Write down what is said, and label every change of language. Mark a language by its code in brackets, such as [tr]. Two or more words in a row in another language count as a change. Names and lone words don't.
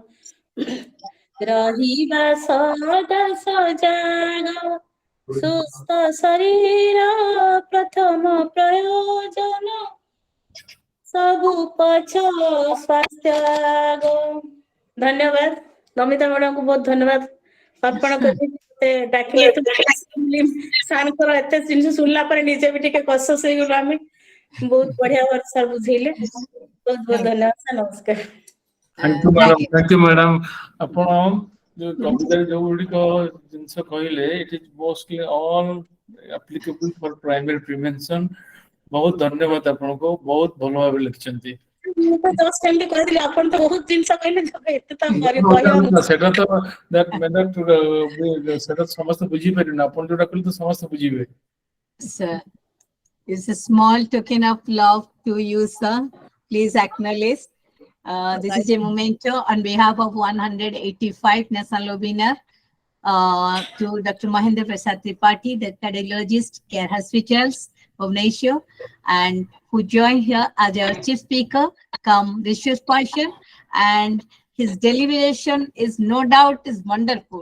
[or] ରହିବା ସଦା ସଜାଗ ସୁସ୍ଥ ଶରୀର ପ୍ରଥମ ପ୍ରୟୋଜନ ସବୁ ପଛ ସ୍ୱାସ୍ଥ୍ୟ ଆଗ ଧନ୍ୟବାଦ ନମିତା ମ୍ୟାଡାମ କୁ ବହୁତ ଧନ୍ୟବାଦ ଆପଣ ଡାକିଲେ ସାର୍ଙ୍କର ଏତେ ଜିନିଷ ଶୁଣିଲା ପରେ ନିଜେ ବି ଟିକେ କସସ୍ ହେଇଗଲୁ ଆମେ ବହୁତ ବଢିଆ ଭାବରେ ସାର୍ ବୁଝେଇଲେ ବହୁତ ବହୁତ ଧନ୍ୟବାଦ ସାର୍ ନମସ୍କାର [en] Thank you, madam. [or] ଆପଣ ଯୋଉ କବିତାରେ ଯୋଉ ଗୁଡ଼ିକ ଜିନିଷ କହିଲେ [en] it is mostly all applicable for primary prevention. [or] ବହୁତ ଧନ୍ୟବାଦ ଆପଣଙ୍କୁ ବହୁତ ଭଲ ଭାବେ ଲେଖିଛନ୍ତି। ମୁଁ ତ ଜଷ୍ଟ ଏମିତି କହିଥିଲି ଆପଣ ତ ବହୁତ ଜିନିଷ କହିଲେ ଏତେ ତ ସେଟା ତ ସେଟା ସମସ୍ତେ ବୁଝିପାରିବେନି ଆପଣ ଯୋଉଟା କହିଲେ ତ ସମସ୍ତେ ବୁଝିବେ। [en] Sir, it's a small token of love to you, sir. Please acknowledge. This is a memento on behalf of 185 national winner to Dr. Mahendra Prasad Tripathy, the cardiologist, Care Hospitals, Bhubaneswar, and who joined here as our chief speaker, come research person, and his deliberation is no doubt is wonderful.